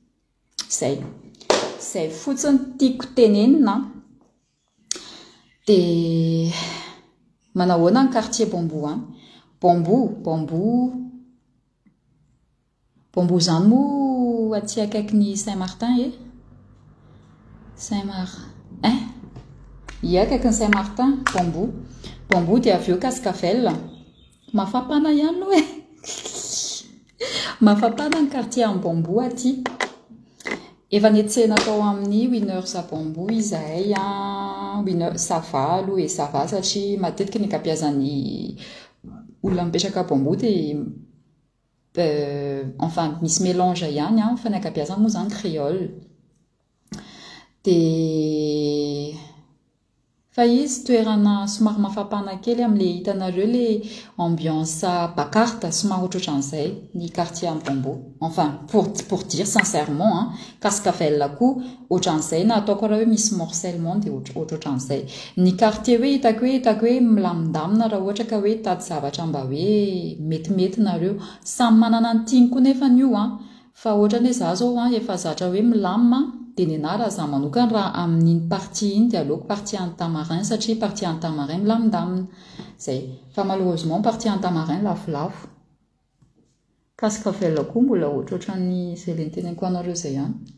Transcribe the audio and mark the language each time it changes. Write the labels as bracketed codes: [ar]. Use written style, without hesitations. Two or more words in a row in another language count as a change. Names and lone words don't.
[mg] zay fotsiny tiako tenenina dia manahoana ny quartier bambou zany moa aty akaiky ny Saint-Martin akaiky ny Saint-Martin bambou dia avy eo Cascavel mafapana ihany lo mafapana ny quartier amin'ny bambou aty efa netsena tao amin'ny Winners à bambou izahay Winners [fr] ça va [mg] aloha [fr] ça va [mg] satria matetika ny ankabeazany olona mipetraka Pambo dia enfin misy mélange ihany a fa ny ankabeazany moa zany créole dia fa izy toerana somary mafapana kely am'le hitanareo le ambiance bakarta somary ohatrohatran'izay ny quartier am Pambo [fr] enfin pour dire sincèrement hein [mg] Cascavel koa ohatran'izay na ataoko raha hoe misy morcellement dia ohatrohatran'izay ny quartier hoe hitako hoe milamindamina raha ohatra ka hoe tady zavatra mba hoe metimety nareo samy manana ny tiany koa nefa io a fa ohatrany hoe za zao a efa zatra hoe milamina dia ny raha za manokana raha amin'iny partie iny dia aleoko partie Antamarin satria partie Antamarin milamindamina zay fa malheureusement partie Antamarin lafolafo Cascavel koa mbola ohatrohatran'ny izay le niteneniko anareo zay ihany